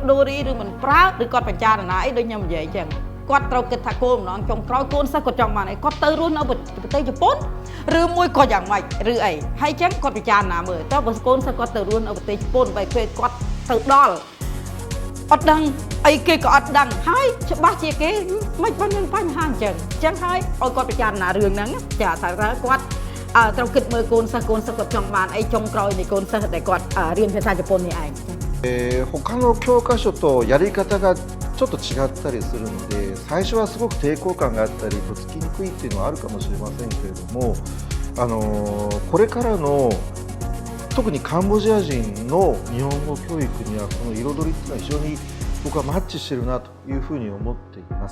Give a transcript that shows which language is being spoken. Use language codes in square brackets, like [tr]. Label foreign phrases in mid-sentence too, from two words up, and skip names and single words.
[km] ដូរីឬមិនប្រើឬគាត់ពិចារណាអីដូចខ្ញុំនិយាយអញ្ចឹងគាត់ត្រូវគិតថាគោលបំណងចុងក្រោយកូនសិស្សគាត់ចង់បានអីគាត់ទៅរស់នៅប្រទេសជប៉ុនឬមួយក៏យ៉ាងម៉េចឬអីហើយអញ្ចឹងគាត់ពិចារណាមើលតើបើកូនសិស្សគាត់ទៅរស់នៅប្រទេសជប៉ុនបើពេលគាត់ទៅដល់អត់ដឹងអីគេក៏អត់ដឹងហើយច្បាស់ជាគេមិនបានមានបញ្ហាអញ្ចឹងហើយឲ្យគាត់ពិចារណារឿងហ្នឹងចាថាគាត់ត្រូវគិតមើលកូនសិស្សគាត់ចង់បានអីចុងក្រោយនៃកូនសិស្សដែលគាត់រៀនភាសាជប៉ុននេះឯង [ja] 他の教科書とやり方がちょっと違ったりするので最初はすごく抵抗感があったりとっつきにくいっていうのはあるかもしれませんけれどもこれからの特にカンボジア人の日本語教育にはこの彩りっていうのは非常に僕はマッチしてるなというふうに思っています。